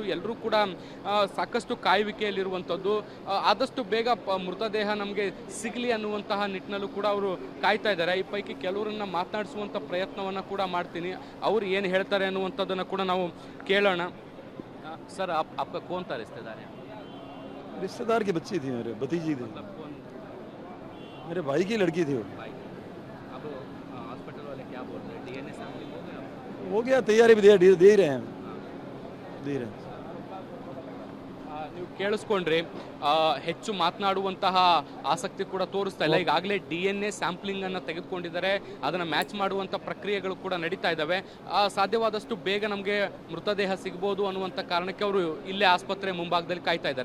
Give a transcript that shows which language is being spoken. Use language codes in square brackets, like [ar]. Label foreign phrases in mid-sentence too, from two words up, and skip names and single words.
[kn] ಎಲ್ಲರೂ ಕೂಡ ಸಾಕಷ್ಟು ಕಾಯುವಿಕೆಯಲ್ಲಿರುವಂಥದ್ದು. ಆದಷ್ಟು ಬೇಗ ಮೃತದೇಹ ನಮಗೆ ಸಿಗಲಿ ಅನ್ನುವಂತಹ ನಿಟ್ಟಿನಲ್ಲೂ ಕೂಡ ಅವರು ಕಾಯ್ತಾ ಇದ್ದಾರೆ. ಈ ಪೈಕಿ ಕೆಲವರನ್ನ ಮಾತನಾಡಿಸುವಂಥ ಪ್ರಯತ್ನವನ್ನು ಕೂಡ ಮಾಡ್ತೀನಿ. ಅವರು ಏನು ಹೇಳ್ತಾರೆ ಅನ್ನುವಂಥದ್ದನ್ನು ಕೂಡ ನಾವು ಕೇಳೋಣ. ಸರ್, [hi] आपका कौन था रिश्तेदार है? रिश्तेदार की बच्ची थी, मेरे भतीजी थी, मेरे भाई की लड़की थी वो। अब हॉस्पिटल वाले क्या बोल रहे हैं? [en] DNA sampling [hi] हो गया? हो गया, तैयारी भी दे ही रहे हैं, दे रहे हैं. [kn] ನೀವು ಕೇಳಿಸ್ಕೊಂಡ್ರಿ, ಹೆಚ್ಚು ಮಾತನಾಡುವಂತಹ ಆಸಕ್ತಿ ಕೂಡ ತೋರಿಸ್ತಾ ಇಲ್ಲ. ಈಗಾಗಲೇ [en] DNA sampling [kn] ಅನ್ನು ತೆಗೆದುಕೊಂಡಿದ್ದಾರೆ, ಅದನ್ನು ಮ್ಯಾಚ್ ಮಾಡುವಂಥ ಪ್ರಕ್ರಿಯೆಗಳು ಕೂಡ ನಡೀತಾ ಇದ್ದಾವೆ. ಸಾಧ್ಯವಾದಷ್ಟು ಬೇಗ ನಮಗೆ ಮೃತದೇಹ ಸಿಗ್ಬೋದು ಅನ್ನುವಂಥ ಕಾರಣಕ್ಕೆ ಅವರು ಇಲ್ಲೇ ಆಸ್ಪತ್ರೆ ಮುಂಭಾಗದಲ್ಲಿ ಕಾಯ್ತಾ ಇದ್ದಾರೆ.